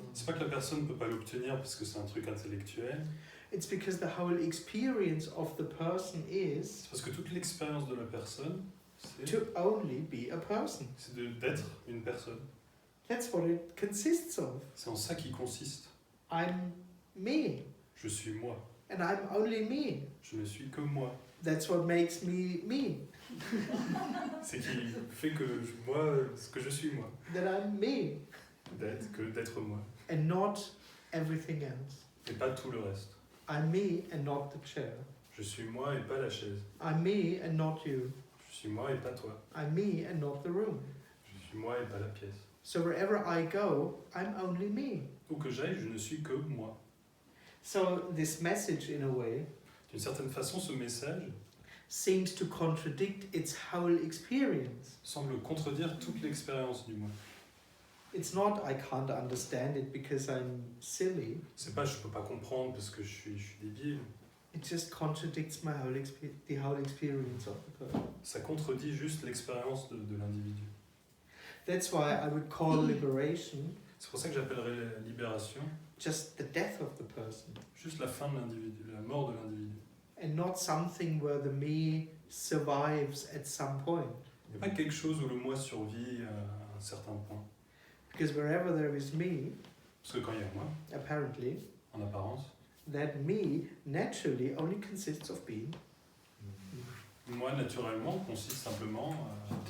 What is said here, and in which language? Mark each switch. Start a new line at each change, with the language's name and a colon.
French: C'est pas que la personne ne peut pas l'obtenir parce que c'est un truc intellectuel.
English: It's because the whole experience of the person is
French: C'est parce que toute l'expérience de la personne, c'est
English: to only be a person.
French: d'être une personne.
English: That's what it consists of.
French: C'est en ça qu'il consiste.
English: I'm me,
French: Je suis moi.
English: and I'm only me.
French: Je ne suis que moi.
English: That's what makes me me.
French: C'est qui fait que moi, ce que je suis moi.
English: That I'm me,
French: D'être moi.
English: and not everything else.
French: Et pas tout le reste.
English: I'm me and not the chair.
French: Je suis moi et pas la chaise.
English: I'm me and not you.
French: Je suis moi et pas toi.
English: I'm me and not the room.
French: Je suis moi et pas la pièce.
English: So wherever I go, I'm only me.
French: Où que j'aille, je ne suis que moi.
English: So this message, in a way,
French: D'une certaine façon, ce message
English: seems to contradict its whole experience.
French: semble contredire toute l'expérience du moi.
English: It's not I can't understand it because I'm silly.
French: C'est pas je peux pas comprendre parce que je suis débile.
English: It just contradicts my whole the whole experience of the person.
French: Ça contredit juste l'expérience de l'individu.
English: That's why I would call liberation
French: C'est pour ça que j'appellerais la libération
English: just the death of the person,
French: juste la fin de l'individu, la mort de l'individu.
English: and not something where the me survives at some point.
French: Il n'y a pas quelque chose où le moi survit à un certain point.
English: Because wherever there is me,
French: Parce que quand il y a moi,
English: apparently,
French: en apparence,
English: that me naturally only consists of being.
French: moi naturellement consiste simplement à